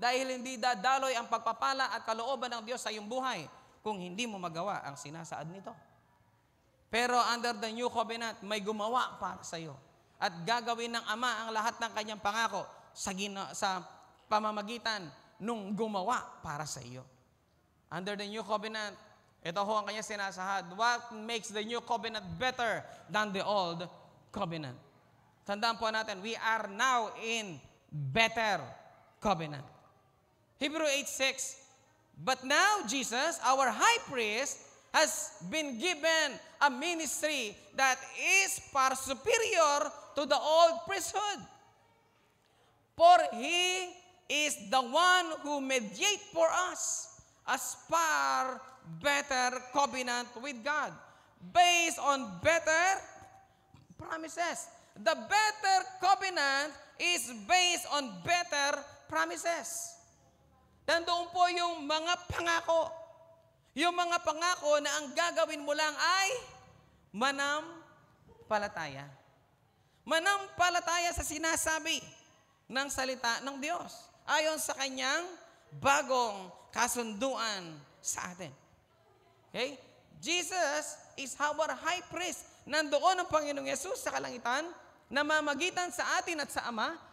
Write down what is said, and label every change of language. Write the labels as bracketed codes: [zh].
[tl] Dahil hindi dadaloy ang pagpapala at kalooban ng Diyos sa iyong buhay kung hindi mo magawa ang sinasaad nito. Pero [en] under the new covenant, [tl] may gumawa para sa iyo. At gagawin ng Ama ang lahat ng kanyang pangako sa pamamagitan nung gumawa para sa iyo. [en] Under the new covenant, [tl] ito ho ang kanyang sinasahad. [en] What makes the new covenant better than the old covenant? [tl] Tandaan po natin, [en] we are now in better covenant. Hebrew 8:6, but now Jesus, our high priest, has been given a ministry that is far superior to the old priesthood. For He is the one who mediates for us as far better covenant with God, based on better promises. The better covenant is based on better promises. [tl] Nandoon po yung mga pangako. Yung mga pangako na ang gagawin mo lang ay manampalataya. Manampalataya sa sinasabi ng salita ng Diyos ayon sa kanyang bagong kasunduan sa atin. [en] Okay? Jesus is our high priest. [tl] Nandoon ang Panginoong Yesus sa kalangitan, namamagitan sa atin at sa Ama.